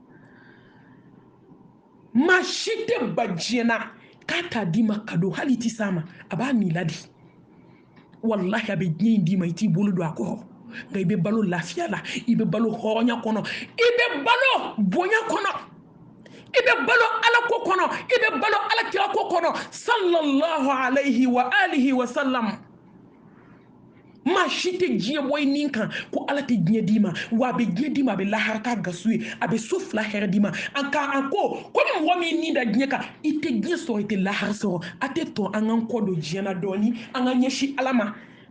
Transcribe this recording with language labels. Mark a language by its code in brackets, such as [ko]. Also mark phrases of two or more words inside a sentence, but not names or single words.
[bm] maa si tɛ ba diɲɛ na k'a t'a d'i ma kado hali i tɛ s'a ma a b'a min ladi wallahi a bɛ diɲɛ in d'i ma i t'i bolo don a kɔrɔ nka i bɛ balo lafiya la i bɛ balo hɔrɔnya kɔnɔ i bɛ balo bonya kɔnɔ i bɛ balo alako kɔnɔ i bɛ balo alakirako kɔnɔ [ar] صلى الله عليه وعلى آله وسلم [bm] maa si tɛ diɲɛ bɔ i nin kan ko ala tɛ diɲɛ d'i ma wa a bɛ diɲɛ d'i ma a bɛ lahara k'a gasu ye a bɛ so fila hɛrɛ d'i ma an ko ni mɔgɔ min nin da diɲɛ kan i tɛ diɲɛ sɔrɔ i tɛ lahara sɔrɔ a tɛ tɔn an k'an kɔ don diɲɛ na dɔɔni an ka ɲɛsin ala ma ne